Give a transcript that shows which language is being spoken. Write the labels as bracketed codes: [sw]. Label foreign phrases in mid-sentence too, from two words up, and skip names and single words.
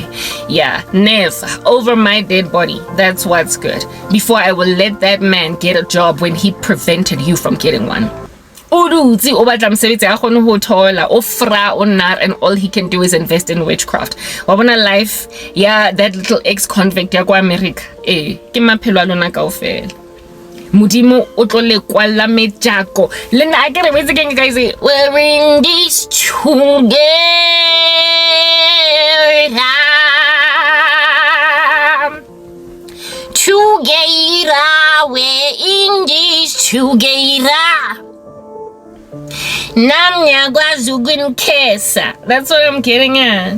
[en] Yeah, never. Over my dead body. That's what's good. Before I will let that man get a job when he prevented you from getting one. And all he can do is invest in witchcraft. Wabona life, yeah, that little ex-convict [tn] ya kwa [en] America. [tn] Ke maphelo a lona kaofela. Modimo o tlo le kwala mejako. Le nna a ke re wetse keng guys, [en] we're in this together. Together, we're in this together. That's what I'm getting at.